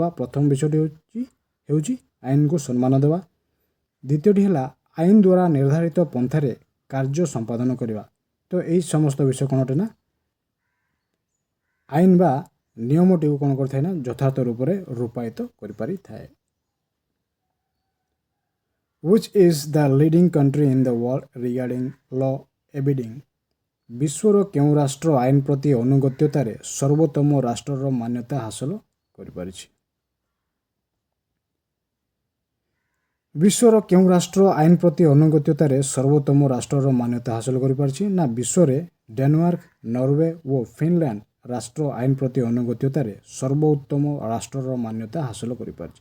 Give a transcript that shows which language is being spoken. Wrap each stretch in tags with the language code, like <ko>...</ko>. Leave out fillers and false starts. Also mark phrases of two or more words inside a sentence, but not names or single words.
<or>ପ୍ରଥମ ବିଷୟଟି ହେଉଛି ଆଇନକୁ ସମ୍ମାନ ଦେବା। ଦ୍ୱିତୀୟଟି ହେଲା ଆଇନ ଦ୍ୱାରା ନିର୍ଦ୍ଧାରିତ ପନ୍ଥାରେ କାର୍ଯ୍ୟ ସମ୍ପାଦନ କରିବା। ତ ଏହି ସମସ୍ତ ବିଷୟ କ'ଣ ଅଟେ ନା ଆଇନ ବା ନିୟମଟିକୁ କ'ଣ କରିଥାଏ ନା ଯଥାର୍ଥ ରୂପରେ ରୂପାୟିତ କରିପାରିଥାଏ।</or> <en>Which is the leading country in the world regarding law abiding?</en> <or>ବିଶ୍ୱର କେଉଁ ରାଷ୍ଟ୍ର ଆଇନ ପ୍ରତି ଅନୁଗତ୍ୟତାରେ ସର୍ବୋତ୍ତମ ରାଷ୍ଟ୍ରର ମାନ୍ୟତା ହାସଲ କରିପାରିଛି? ବିଶ୍ୱର କେଉଁ ରାଷ୍ଟ୍ର ଆଇନ ପ୍ରତି ଅନୁଗତ୍ୟତାରେ ସର୍ବୋତ୍ତମ ରାଷ୍ଟ୍ରର ମାନ୍ୟତା ହାସଲ କରିପାରିଛି? ନା ବିଶ୍ୱରେ ଡେନମାର୍କ, ନରୱେ ଓ ଫିନଲ୍ୟାଣ୍ଡ ରାଷ୍ଟ୍ର ଆଇନ ପ୍ରତି ଅନୁଗତ୍ୟତାରେ ସର୍ବୋତ୍ତମ ରାଷ୍ଟ୍ରର ମାନ୍ୟତା ହାସଲ କରିପାରିଛି।</or>